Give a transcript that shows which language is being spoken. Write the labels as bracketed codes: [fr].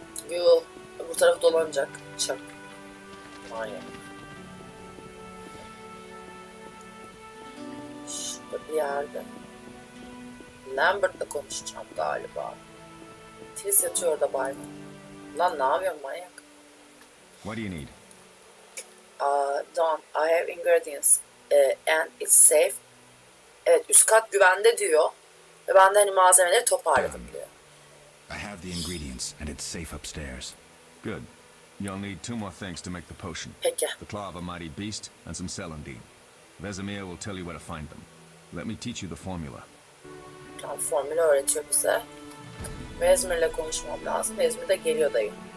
[tr] Yuh, bu taraf dolanacak. Çak. Manyak. Şurada bir yerde Lambert'la konuşacağım galiba. Tris yatıyor orada bayram. Lan ne yapıyorsun manyak? [en] What do you need? Don, I have ingredients and it's safe. [tr] Evet, üst kat güvende diyor. Ve ben de hani malzemeleri toparladım diyor. [en] I have the ingredients and it's safe upstairs. Good. You'll need 2 more things to make the potion. [tr] Peki. [en] The claw of a mighty beast and some celandine. Vesemir will tell you where to find them. Let me teach you the formula. [tr] Tamam, formülü öğretiyor bize. Vesemir'le konuşmam lazım. Vesemir de geliyor dayı.